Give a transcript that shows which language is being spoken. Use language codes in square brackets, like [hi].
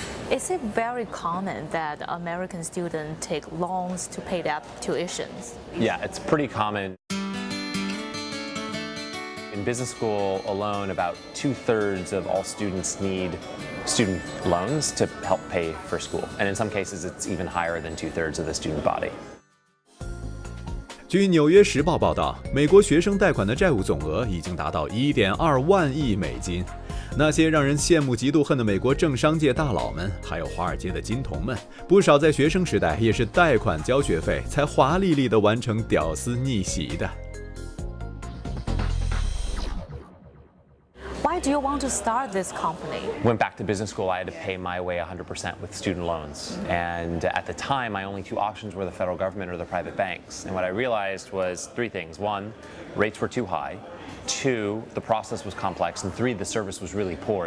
[en] Is it very common that American students take loans to pay their tuitions? Yeah, it's pretty common. In business school alone, about 2/3 of all students need student loans to help pay for school. And in some cases, it's even higher than 2/3 of the student body. [zh] 据《纽约时报》报道，美国学生贷款的债务总额已经达到1.2万亿美金。那些让人羡慕嫉妒恨的美国政商界大佬们，还有华尔街的金童们，不少在学生时代也是贷款交学费，才华丽丽地完成屌丝逆袭的。 [en] Why do you want to start this company? Went back to business school, I had to pay my way 100% with student loans. And at the time, my only two options were the federal government or the private banks. And what I realized was three things. One, rates were too high. Two, the process was complex. And three, the service was really poor.